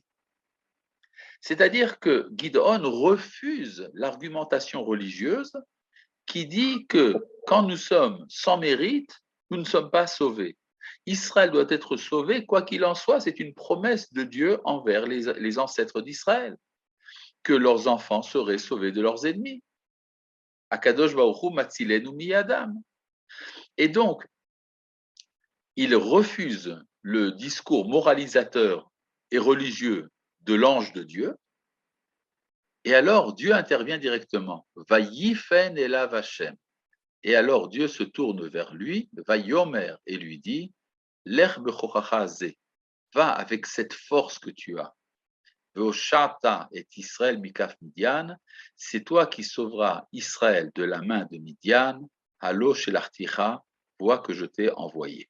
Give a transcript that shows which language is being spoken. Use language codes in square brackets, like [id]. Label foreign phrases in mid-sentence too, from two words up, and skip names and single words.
[fr] C'est-à-dire que Gidon refuse l'argumentation religieuse qui dit que quand nous sommes sans mérite, nous ne sommes pas sauvés. Israël doit être sauvé, quoi qu'il en soit, c'est une promesse de Dieu envers les ancêtres d'Israël, que leurs enfants seraient sauvés de leurs ennemis. [he] הקדוש ברוך הוא מצילנו מידם. [fr] Et donc, il refuse le discours moralisateur et religieux de l'ange de Dieu, et alors Dieu intervient directement. [he] ויפן אליו השם. [fr] Et alors Dieu se tourne vers lui, Vayomer, et lui dit, [he] לך בכחך זה, [fr] va avec cette force que tu as. [he] והושעת את ישראל מכף מדין, [fr] c'est toi qui sauveras Israël de la main de Midian, [he] הלא שלחתיך, [fr] vois que je t'ai envoyé.